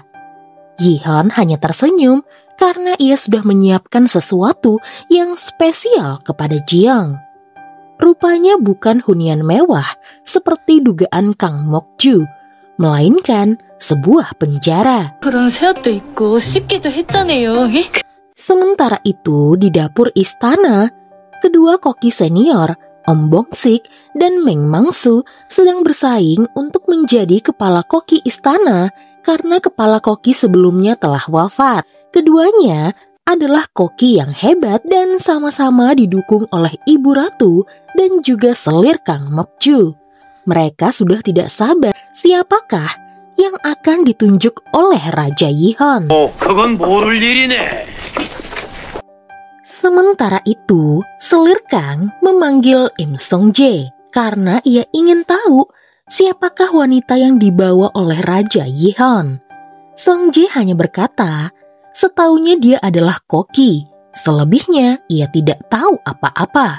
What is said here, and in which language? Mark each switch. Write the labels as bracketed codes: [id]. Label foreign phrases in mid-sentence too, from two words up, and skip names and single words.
[id] Yi-hon hanya tersenyum karena ia sudah menyiapkan sesuatu yang spesial kepada Ji-young. Rupanya bukan hunian mewah seperti dugaan Kang Mok-ju, melainkan sebuah penjara. [ko] 그런 새옷도 입고 씻기도 했잖아요. [id] Sementara itu di dapur istana, kedua koki senior, Om Bong-sik dan Meng Mangsu sedang bersaing untuk menjadi kepala koki istana karena kepala koki sebelumnya telah wafat. Keduanya adalah koki yang hebat dan sama-sama didukung oleh Ibu Ratu dan juga selir Kang Mok-ju. Mereka sudah tidak sabar siapakah yang akan ditunjuk oleh Raja Yi-hon. [ko] 그건 모를 일이네. [id] Sementara itu, selir Kang memanggil Im Song-jae karena ia ingin tahu siapakah wanita yang dibawa oleh Raja Yi-hon. Song-jae hanya berkata, setaunya dia adalah koki, selebihnya ia tidak tahu apa-apa.